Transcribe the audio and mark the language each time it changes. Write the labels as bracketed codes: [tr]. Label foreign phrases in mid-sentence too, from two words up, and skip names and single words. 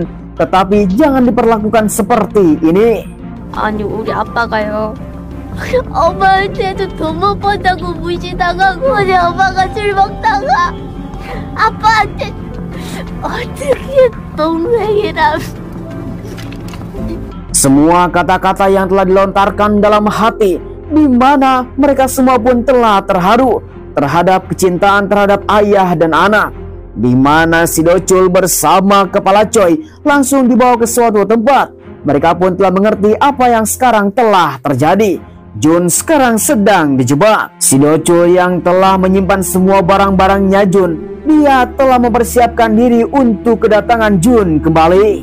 [id] Tetapi jangan diperlakukan seperti ini. [ko] 아니 우리 아빠가요 엄마한테도 돈 못 번다고 무시당하고 우리 엄마가 술 먹다가 아빠한테 어떻게 동생이랑. [id] Semua kata-kata yang telah dilontarkan dalam hati, di mana mereka semua pun telah terharu terhadap kecintaan terhadap ayah dan anak. di mana si Docul bersama Kepala Choi langsung dibawa ke suatu tempat. Mereka pun telah mengerti apa yang sekarang telah terjadi. Jun sekarang sedang dijebak. Si Docul yang telah menyimpan semua barang-barangnya Jun, dia telah mempersiapkan diri untuk kedatangan Jun kembali.